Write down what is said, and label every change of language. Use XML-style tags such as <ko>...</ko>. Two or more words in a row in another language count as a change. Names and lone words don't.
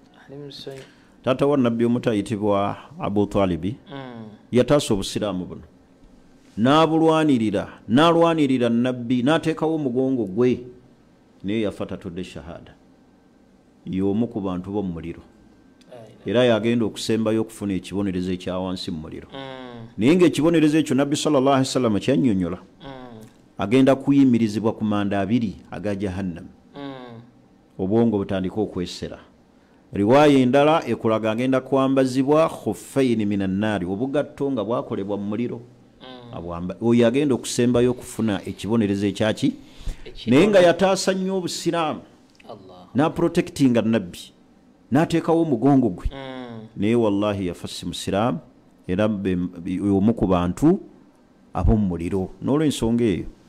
<lg>Taata wa nabbi omuto ayitibwa Abu Talibi yataasa obusiraamu buno n'alwanirira nabbi n'ateekawo omugongo gwe naye yafa tatodde shahada. y'omu ku bantu b'omu muliro era yagenda okusembayo okufuna ekibonerezo ekya wansi mu muliro naye ng'ekibonerezo ekyo nabbi</lg> <ar>صلى الله عليه وسلم</ar> <lg>kyannyonnyola agenda kuyimirizibwa ku manda 2 aga jahannam obwongo butandika okwesera riwaya endala ekulaga agenda kwambazibwa</lg> <ar>خفين من النار</ar> <lg>obugatto nga bwakolebwa mu muliro oyo agenda okusembayo okufuna ekibonerezo ekyaki naye nga yataasa nnyo obusiraamu n'aprotectinga nabbi n'ateekawo omugongo gwe naye wallahi yafa si musiraamu era omu ku bantu ab'omu muliro n'olw'ensonga eyo</lg>